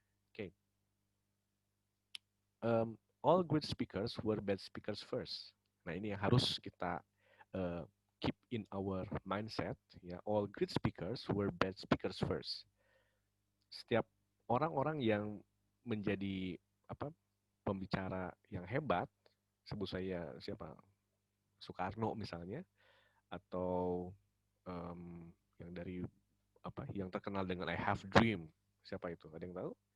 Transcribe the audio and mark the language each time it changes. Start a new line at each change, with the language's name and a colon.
English: Oke, all great speakers were bad speakers first.
Indonesian: Nah, ini yang harus kita uh,
English: keep in our mindset
Indonesian: ya.
English: All great speakers were bad speakers first.
Indonesian: Setiap orang-orang yang menjadi apa pembicara yang hebat, sebut saya siapa, Soekarno misalnya, atau yang dari apa yang terkenal dengan I Have Dream, siapa itu, ada yang tahu?